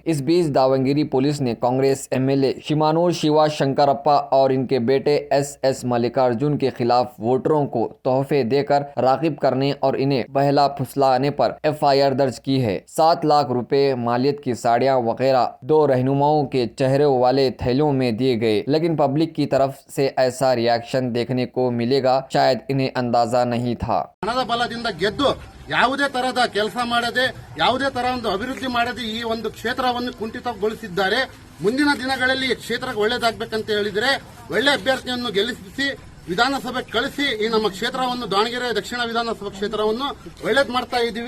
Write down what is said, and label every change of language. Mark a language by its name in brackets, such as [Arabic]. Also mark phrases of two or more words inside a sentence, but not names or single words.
[Urdu] اس بیچ داونگیرے پولیس نے کانگریس ایم ایل اے شیمانور شیوا شنکرپا اور ان کے بیٹے ایس ملیکارجن کے خلاف ووٹروں کو تحفے دے کر راغب کرنے اور انہیں بہلا پھسلانے پر FIR درج کی ہے. 7 لاکھ روپے مالیت کی ساڑیاں وغیرہ 2 رہنماؤں کے چہرے والے تھیلوں میں دیے گئے، لیکن پبلک کی طرف سے ایسا ری ایکشن دیکھنے کو ملے گا شاید انہیں اندازہ نہیں تھا. [Kannada] ಹಣದ ಬಲದಿಂದ ಗೆದ್ದು ಯಾವುದೇ ತರಹದ ಕೆಲಸ ಮಾಡದೆ ಯಾವುದೇ ತರ ಒಂದು ಅಭಿವೃದ್ಧಿ ಮಾಡದೆ ಈ ಒಂದು ಕ್ಷೇತ್ರವನ್ನು ಕುಂಠಿತಗೊಳಿಸಿದ್ದಾರೆ। ಮುಂದಿನ ದಿನಗಳಲ್ಲಿ ಈ ಕ್ಷೇತ್ರಕ್ಕೆ ಒಳ್ಳೆಯದಾಗಬೇಕಂತ ಹೇಳಿದರೆ ಒಳ್ಳೆ ಅಭ್ಯರ್ಥಿಯನ್ನು ಗೆಲ್ಲಿಸಿ ವಿಧಾನಸಭೆ ಕಳಿಸಿ ಈ ನಮ್ಮ ಕ್ಷೇತ್ರವನ್ನು ದಾವಣಗೆರೆ ದಕ್ಷಿಣ ವಿಧಾನಸಭಾ ಕ್ಷೇತ್ರವನ್ನು ಒಳ್ಳೇದು ಮಾಡ್ತಾ ಇದ್ದೀವಿ।